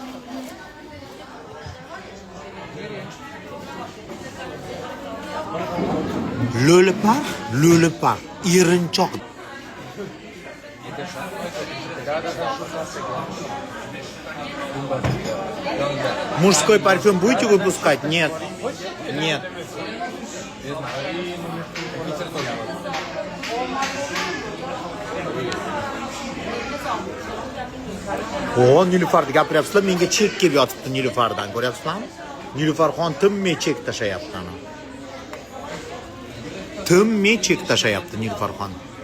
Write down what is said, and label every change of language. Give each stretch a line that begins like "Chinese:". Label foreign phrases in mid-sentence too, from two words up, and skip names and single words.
Uzbek: Lo'lipar, erinchoq.
Russian: Мужской парфюм будете выпускать? Нет.
Uzbek: O, Nilüfer'de gapiryapsizlar, menga chek kelib yotibdi Nilüfer'dan. Ko'ryapsizlarmi? Nilüferxon tinmay chek tashayapti ana. Tinmay chek tashayapti Nilüferxon.